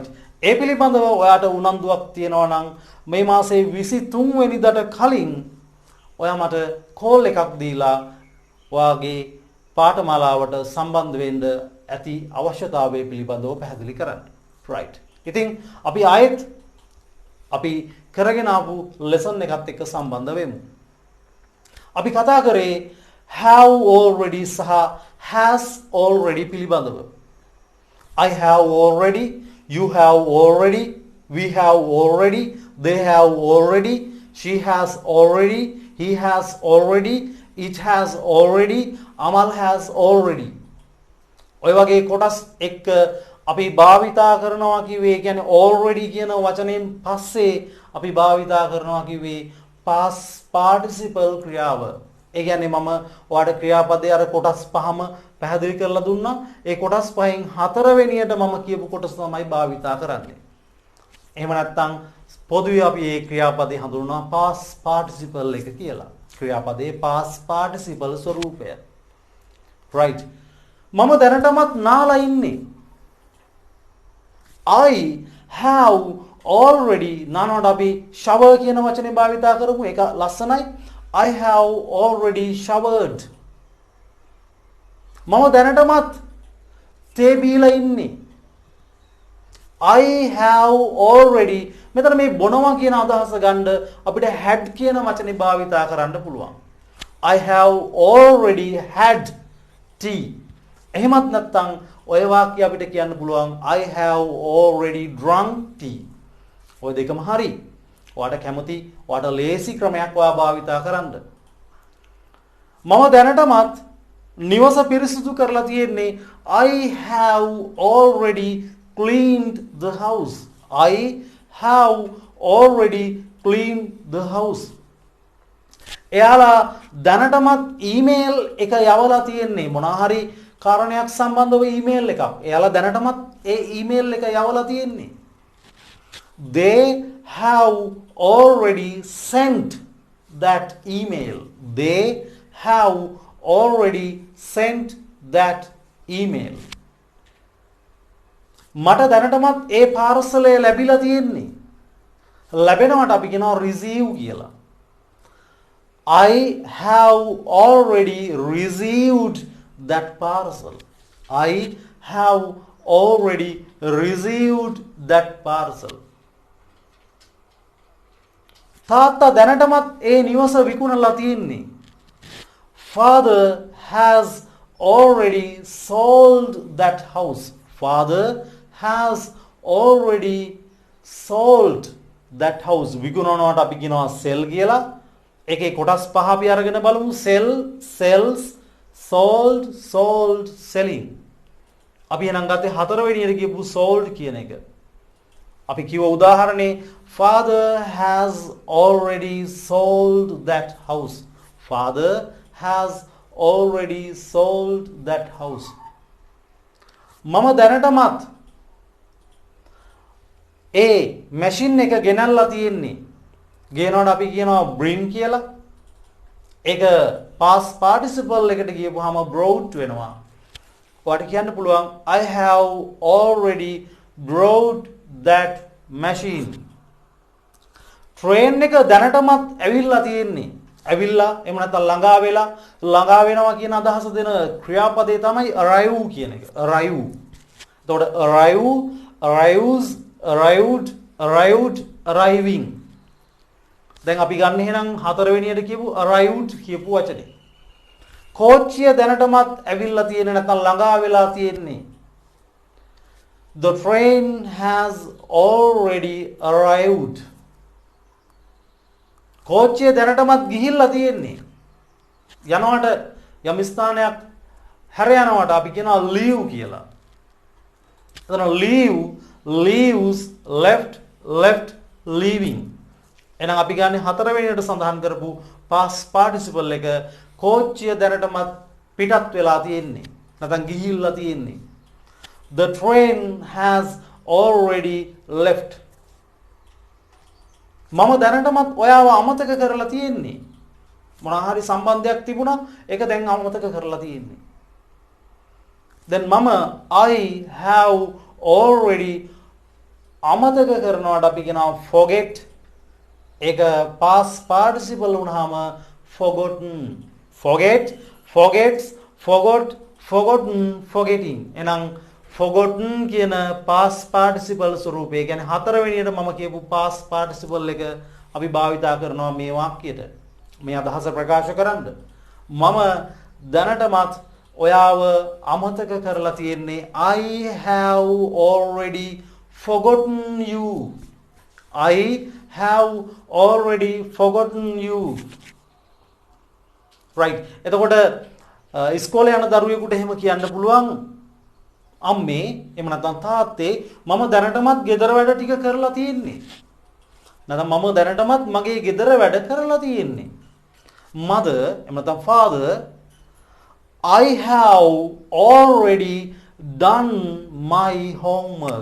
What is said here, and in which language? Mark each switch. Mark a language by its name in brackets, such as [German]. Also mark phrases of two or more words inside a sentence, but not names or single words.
[Sinhala] ඒ පිළිබඳව ඔයාට උනන්දුවක් තියෙනවා නම් මේ මාසේ 23 වෙනිදාට කලින් ඔයා මට කෝල් එකක් දීලා ඔයාගේ පාඨමාලාවට සම්බන්ධ වෙන්න ඇති අවශ්‍යතාවය පිළිබඳව පැහැදිලි කරන්න. [English] right. [Sinhala] ඉතින් අපි ආයෙත් අපි කරගෙන ආපු ලෙසන් එකත් එක්ක සම්බන්ධ වෙමු. අපි කතා කරේ [English] have already [Sinhala] සහ [English] has already [Sinhala] පිළිබඳව. [English] I have already, you have already, we have already, they have already, she has already, he has already, it has already, Amal has already. [Sinhala] ඔය වගේ කොටස් එක්ක අපි භාවිතා කරනවා කිව්වේ, ඒ කියන්නේ already කියන වචනයෙන් පස්සේ අපි භාවිතා කරනවා කිව්වේ [English] past participle [Sinhala] ක්‍රියාව. ඒ කියන්නේ මම ඔයාලට ක්‍රියාපදයේ අර කොටස් පහම පැහැදිලි කරලා දුන්නා. ඒ කොටස් පහෙන් හතරවෙනියට මම කියපු කොටස තමයි භාවිතා කරන්නේ. එහෙම නැත්නම් පොදුවේ අපි මේ ක්‍රියාපදේ හඳුන්වනවා [English] past participle [Sinhala] එක කියලා. ක්‍රියාපදයේ [English] past participle [Sinhala] ස්වරූපය. right. මම දැනටමත් නාලා ඉන්නේ. [English] I have already [Sinhala] නානවට අපි shower කියන වචනේ භාවිතා කරමු. ඒක ලස්සනයි. [English] I have already showered. [Sinhala] මම දැනටමත් තේ බීලා ඉන්නේ. [English] I have already [Sinhala] මෙතන මේ බොනවා කියන අදහස ගන්න අපිට had කියන වචනේ භාවිතා කරන්න පුළුවන්. [English] I have already had tea. [Sinhala] එහෙමත් නැත්නම් ඔය වාක්‍ය අපිට කියන්න පුළුවන් [English] I have already drunk tea. [Sinhala] ඔය දෙකම හරි. ඔයාට කැමති, ඔයාට ලේසි ක්‍රමයක් ඔයා භාවිතා කරන්න. මම දැනටමත් නිවස පිරිසිදු කරලා තියෙන්නේ. [English] I have already cleaned the house. I have already cleaned the house. [Sinhala] එයාලා දැනටමත් ඊමේල් එක යවලා තියෙන්නේ මොනවා හරි කාරණයක් සම්බන්ධව ඊමේල් එකක්. එයාලා දැනටමත් ඒ ඊමේල් එක යවලා තියෙන්නේ. [English] They have already sent that email. They have already sent that email. [Sinhala] මට දැනටමත් ඒ පාර්සලය ලැබිලා තියෙන්නේ. ලැබෙනවට අපි කියනවා receive කියලා. [English] I have already received that parcel. I have already received that parcel. [Sinhala] තාත්තා දැනටමත් ඒ නිවස විකුණලා තියෙන්නේ. [English] Father has already sold that house. Father has already sold that house. [Sinhala] විකුණනවාට අපි කියනවා sell කියලා. ඒකේ කොටස් පහ අපි අරගෙන බලමු. [English] sell, sells, sold, sold, selling. [Sinhala] අපි එහෙනම් ගත්තේ හතරවෙනියට කියපු sold කියන එක. අපි කිව්ව උදාහරණේ [English] father has already sold that house. Father has already sold that house. [Sinhala] මම දැනටමත් ඒ මැෂින් එක ගෙනල්ලා තියෙන්නේ. ගේනවට අපි කියනවා bring කියලා. ඒක [English] past participle [Sinhala] එකට ගියපුවාම brought වෙනවා. ඔයාලට කියන්න පුළුවන් [English] I have already brought that machine. [Sinhala] train එක දැනටමත් ඇවිල්ලා තියෙන්නේ. ඇවිල්ලා එහෙම නැත්නම් ළඟා වෙනවා කියන අදහස දෙන ක්‍රියාපදේ තමයි arrive කියන එක. arrive. එතකොට arrive, arrives, arrived, arrived, arriving. දැන් අපි ගන්න එහෙනම් හතරවෙනියට කියපු arrived කියපු වචනේ. කෝච්චිය දැනටමත් ඇවිල්ලා තියෙන්නේ නැත්නම් ළඟා වෙලා තියෙන්නේ. [English] The train has already arrived. [Sinhala] කෝච්චිය දැනටමත් ගිහිල්ලා තියෙන්නේ. යනවට යම් ස්ථානයක් හැර යනවට අපි කියනවා leave කියලා. [English] එතන leave, leaves, left, left, leaving. [Sinhala] එහෙනම් අපි ගන්නේ හතරවෙනියට සඳහන් කරපු [English] past participle [Sinhala] එක කෝච්චිය දැනටමත් පිටත් වෙලා තියෙන්නේ. නැත්නම් ගිහිල්ලා තියෙන්නේ. [English] The train has already left. [Sinhala] මම දැනටමත් ඔයාව අමතක කරලා තියෙන්නේ. මොනවා හරි සම්බන්ධයක් තිබුණා ඒක දැන් අමතක කරලා තියෙන්නේ. then මම [English] I have already [Sinhala] අමතක කරනවාට අපි කියනවා forget. ඒක [English] past participle [Sinhala] වුණාම forgotten. [English] forget, forgets, forgot, forgotten, forgetting. [Sinhala] එහෙනම් forgotten කියන [English] past participle [Sinhala] ස්වරූපය. කියන්නේ හතරවෙනියට මම කියපු [English] past participle [Sinhala] එක අපි භාවිතා කරනවා මේ වාක්‍යයට. මේ අදහස ප්‍රකාශ කරන්න. මම දැනටමත් ඔයාව අමතක කරලා තියෙන්නේ. [English] I have already forgotten you. I have already forgotten you. right. [Sinhala] එතකොට ඉස්කෝලේ යන දරුවෙකුට එහෙම කියන්න පුළුවන් අම්මේ එහෙම නැත්නම් තාත්තේ මම දැනටමත් ගෙදර වැඩ ටික කරලා තියෙන්නේ. නැත්නම් මම දැනටමත් මගේ ගෙදර වැඩ කරලා තියෙන්නේ. [English] mother [Sinhala] එහෙම නැත්නම් [English] father I have already done my homework.